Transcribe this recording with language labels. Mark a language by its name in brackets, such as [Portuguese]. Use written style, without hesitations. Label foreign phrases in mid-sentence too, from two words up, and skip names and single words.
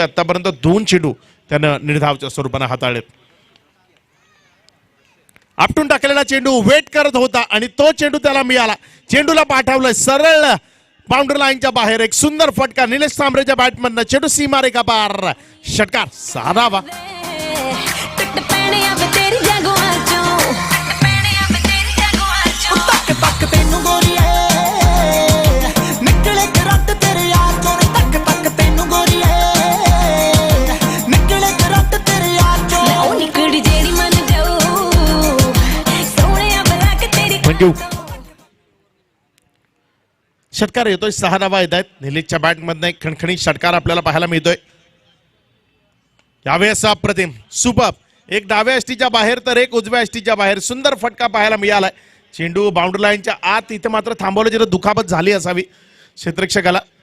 [Marathi] आतापर्यंत 2 चेंडू त्यानं निर्धावच्या स्वरूपाने हाताळलेत. आपटून टाकलेला चेंडू वेट करत होता आणि तो चेंडू त्याला मिळाला. चेंडूला पाठवलं सरळ [English] boundary lineच्या [Marathi] बाहेर एक सुंदर फटका निलेश सांबरेच्या बॅटमधनं चेंडू सीमारेखा पार षटकार 6 धावा [Punjabi] ਟੁੱਟ ਪੈਣੇ ਆ ਵੇ ਤੇਰੀ ਜਾਗੋਆਂ ਚੋਂ ਟੁੱਟ ਪੈਣੇ ਆ ਵੇ ਤੇਰੀ ਜਾਗੋਆਂ ਚੋਂ ਤੱਕ ਤੱਕ ਤੈਨੂੰ ਗੋਰੀਏ ਨਿਕਲੇ ਕਰੰਟ ਤੇਰੇ ਯਾਰ ਚੋਂ ਤੱਕ ਤੱਕ ਤੈਨੂੰ ਗੋਰੀਏ ਨਿਕਲੇ ਕਰੰਟ ਤੇਰੇ ਯਾਰ ਚੋਂ ਮੈਂ ਉਹ ਨਿਕੜੀ ਜਿਹੜੀ ਮੰਨ ਜਾਊ ਸੋਹਣਿਆ ਬਲਾ ਕੇ ਤੇਰੀ [Marathi] थँक्यू षटकार येतोय 6 धावा येत आहेत निलेशच्या बॅटमधनं एक खणखणीत षटकार आपल्याला पाहायला मिळतोय यावेळेस अप्रतिम सुपर एक डाव्या अष्टीच्या बाहेर तर एक उजव्या अष्टीच्या बाहेर सुंदर फटका पाहायला मिळालाय चेंडू [English] boundary lineच्या [Marathi] आत इथे मात्र थांबवलं जिथं दुखापत झाली असावी क्षेत्ररक्षकाला